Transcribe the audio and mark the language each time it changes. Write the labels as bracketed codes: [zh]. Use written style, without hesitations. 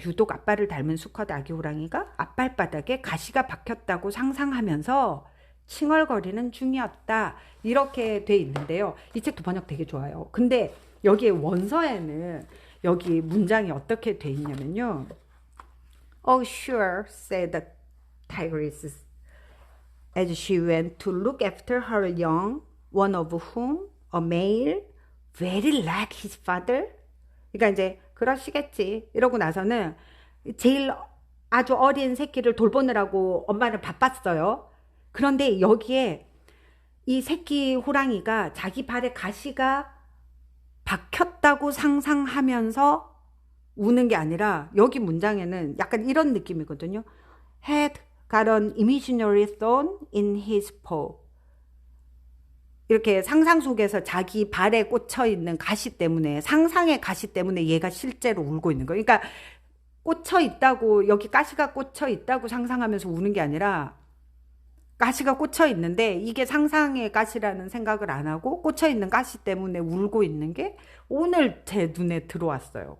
[ko] 유독 아빠를 닮은 수컷 아기 호랑이가 앞발바닥에 가시가 박혔다고 상상하면서 칭얼거리는 중이었다. 이렇게 돼 있는데요. 이 책도 번역 되게 좋아요. 근데 여기에 원서에는 여기 문장이 어떻게 돼 있냐면요. [en] Oh, sure, said the tigress as she went to look after her young, one of whom, a male, very like his father. [ko] 그러니까 이제 그러시겠지 이러고 나서는 제일 아주 어린 새끼를 돌보느라고 엄마는 바빴어요. 그런데 여기에 이 새끼 호랑이가 자기 발에 가시가 박혔다고 상상하면서 우는 게 아니라, 여기 문장에는 약간 이런 느낌이거든요. [en] Had got an imaginary thorn in his paw. [ko] 이렇게 상상 속에서 자기 발에 꽂혀 있는 가시 때문에, 상상의 가시 때문에 얘가 실제로 울고 있는 거예요. 그러니까 꽂혀 있다고, 여기 가시가 꽂혀 있다고 상상하면서 우는 게 아니라, 가시가 꽂혀 있는데 이게 상상의 가시라는 생각을 안 하고 꽂혀 있는 가시 때문에 울고 있는 게 오늘 제 눈에 들어왔어요.